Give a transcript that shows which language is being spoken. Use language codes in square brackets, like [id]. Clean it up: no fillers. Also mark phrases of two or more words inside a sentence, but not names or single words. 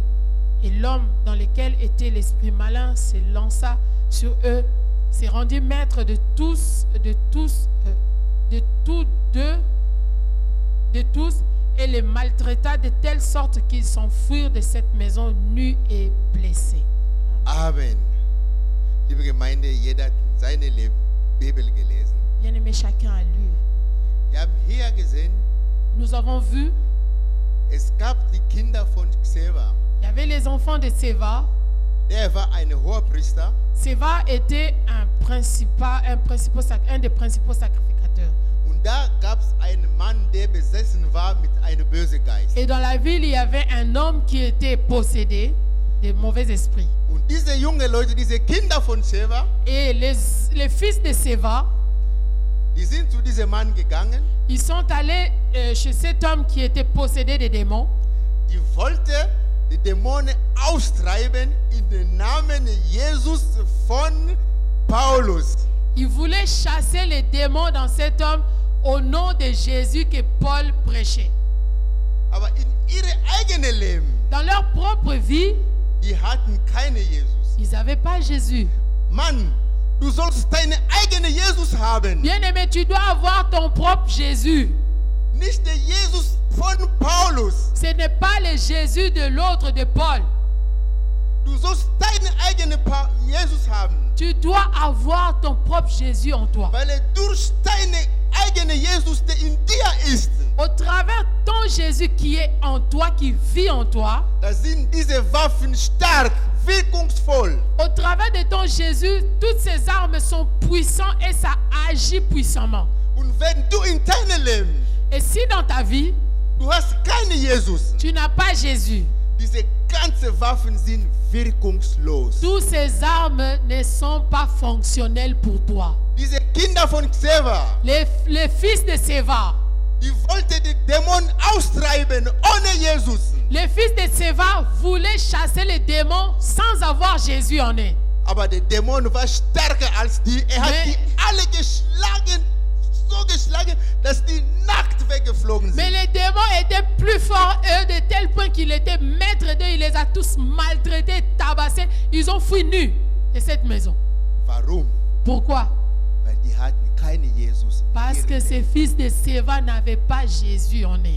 [fr] Et l'homme dans lequel était l'esprit malin se lança sur eux, s'est rendu maître de tous, et les maltraita de telle sorte qu'ils s'enfuirent de cette maison nus et blessés. Amen. [de] Liebe Gemeinde, jeder hat seine Bibel gelesen. [fr] Bien-aimé, chacun a lu. [de] Wir haben hier gesehen, [fr] Nous avons vu, [de] es gab die Kinder von Xeva. [fr] il y avait les enfants de Séva. [de] Der war ein Hohepriester. [fr] Séva était un des principaux sacrificateurs. [de] Und da gab es einen Mann, der besessen war mit einem bösen Geist. [fr] Et dans la ville, il y avait un homme qui était possédé de mauvais esprits. [de] Und diese jungen Leute, diese Kinder von Sheva, [fr] Et les fils de Séva, [de] die sind zu diesem Mann gegangen. [fr] ils sont allés chez cet homme qui était possédé des démons. [de] Die wollte die Dämonen austreiben in den Namen Jesus von Paulus. [fr] Ils voulaient chasser les démons dans cet homme au nom de Jésus que Paul prêchait. [de] Aber in ihre eigene Leben, [fr] Dans leur propre vie, [de] die hatten keine Jesus. [fr] ils n'avaient pas Jésus. [de] Mann, du sollst deinen eigenen Jesus haben. [fr] Bien-aimé, tu dois avoir ton propre Jésus. [de] Nicht der Jesus von Paulus. [fr] Ce n'est pas le Jésus de l'autre de Paul. [de] Du sollst deinen eigenen Jesus haben. [fr] Tu dois avoir ton propre Jésus en toi. [de] Weil er durch deinen eigenen Jesus, der in dir ist, [fr] Au travers ton Jésus qui est en toi, qui vit en toi, [de] da sind diese Waffen stark, wirkungsvoll. [fr] au travers de ton Jésus, toutes ces armes sont puissantes et ça agit puissamment. [de] Und wenn du in deinem Leben, [fr] Et si dans ta vie, [de] du hast keinen Jesus, [fr] tu n'as pas Jésus, [de] diese ganzen Waffen sind wirkungslos. [fr] toutes ces armes ne sont pas fonctionnelles pour toi. [de] Diese Kinder von Xeva, [fr] Les fils de Séva, [de] die wollten die Dämonen austreiben ohne Jesus. [fr] les fils de Séva voulaient chasser les démons sans avoir Jésus en eux. [de] Aber der Dämon war stärker als die. Er hat [fr] Mais- [de] die alle geschlagen, so geschlagen, dass die nackt weggeflogen [fr] Mais [de] sind. [fr] les démons étaient plus forts, eux, de tel point qu'il était maître d'eux. Il les a tous maltraités, tabassés. Ils ont fui nus de cette maison. [de] Warum? [fr] Pourquoi? [de] Weil die hatten keinen Jesus. in [fr] Parce [de] ihrem [fr] que ces [de] Leben. [fr] fils de Séva n'avaient pas Jésus en eux.